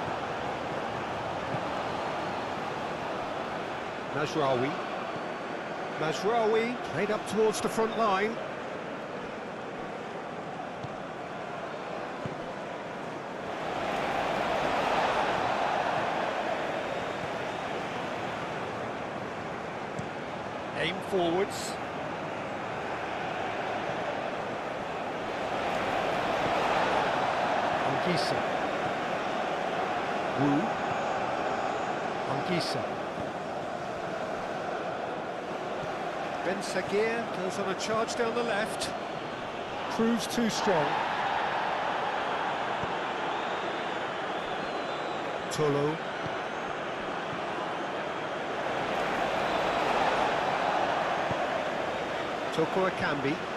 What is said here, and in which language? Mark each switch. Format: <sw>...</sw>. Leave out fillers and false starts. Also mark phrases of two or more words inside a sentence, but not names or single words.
<en>Mazraoui played up towards the front line. Aim forwards. Anguissa. Wu. Anguissa. Ben Sagir goes on a charge down the left. Proves too strong. Tolo. Toko Akambi.</en>